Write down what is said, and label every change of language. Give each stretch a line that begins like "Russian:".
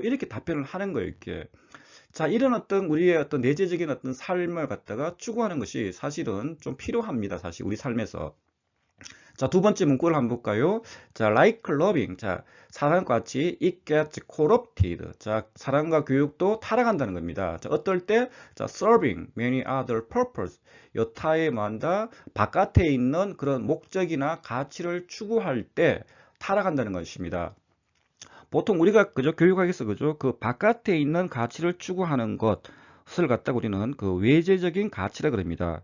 Korean: 이렇게 답변을 하는 거예요, 이렇게. 자, 이런 어떤 우리의 어떤 내재적인 어떤 삶을 갖다가 추구하는 것이 사실은 좀 필요합니다, 사실 우리 삶에서. 자,
English: 두 번째 문구를 한번 볼까요? 자, like loving. 자,
Korean: 사랑과 같이
English: it gets corrupted.
Korean: 자, 사랑과 교육도 타락한다는 겁니다. 자, 어떨 때?
English: 자, serving many other purpose.
Korean: 여타의 만다 바깥에 있는 그런 목적이나 가치를 추구할 때 타락한다는 것입니다. 보통 우리가 그저 교육학에서 그죠? 그 바깥에 있는 가치를 추구하는 것을 갖다 우리는 그 외재적인 가치라 그럽니다.